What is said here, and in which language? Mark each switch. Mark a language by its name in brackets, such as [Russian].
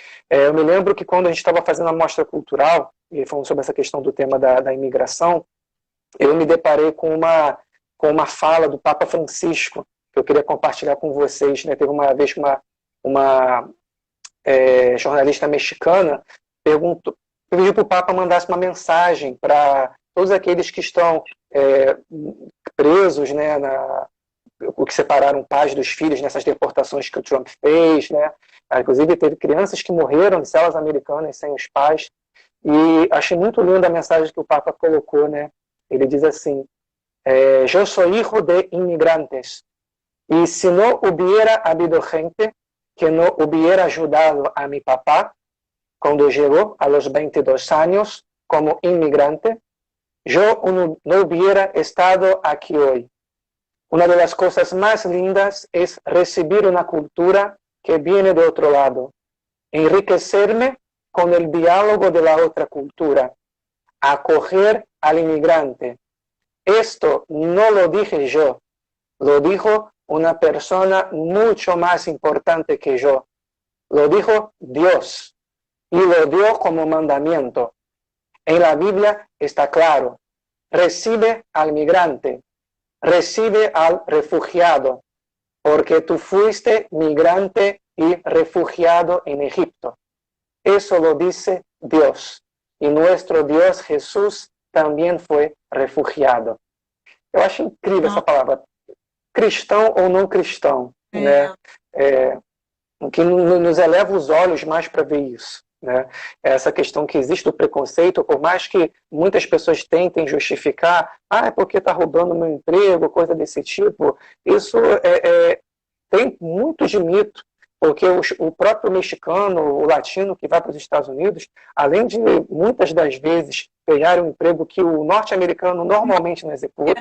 [Portuguese] Eu me lembro que quando a gente estava fazendo a mostra cultural, e falando sobre essa questão do tema da imigração, eu me deparei com uma fala do Papa Francisco, que eu queria compartilhar com vocês, né? Teve uma vez que uma jornalista mexicana pediu para o Papa mandasse uma mensagem para todos aqueles que estão presos, né, o que separaram pais dos filhos nessas deportações que o Trump fez, né? Inclusive teve crianças que morreram em celas americanas sem os pais. E achei muito linda a mensagem que o Papa colocou, né? Ele diz assim: [Spanish] "Eu sou hijo de inmigrantes y si no hubiera habido gente que no hubiera ayudado a mi papá cuando llegó a los 22 años como inmigrante, yo no hubiera estado aquí hoy. Una de las cosas más lindas es recibir una cultura que viene de otro lado, enriquecerme con el diálogo de la otra cultura, acoger al inmigrante. Esto no lo dije yo, lo dijo una persona mucho más importante que yo. Lo dijo Dios y lo dio como mandamiento. En la Biblia está claro, recibe al migrante, recibe al refugiado, porque tú fuiste migrante y refugiado en Egipto. Eso lo dice Dios. Y nuestro Dios Jesús [Portuguese] também foi refugiado." Eu acho incrível essa palavra. Cristão ou não cristão, né? o que nos eleva os olhos mais para ver isso, né? Essa questão que existe do preconceito, por mais que muitas pessoas tentem justificar, é porque está roubando meu emprego, coisa desse tipo, isso tem muito de mito, porque o próprio mexicano, o latino que vai para os Estados Unidos, além de muitas das vezes pegar um emprego que o norte-americano normalmente não executa,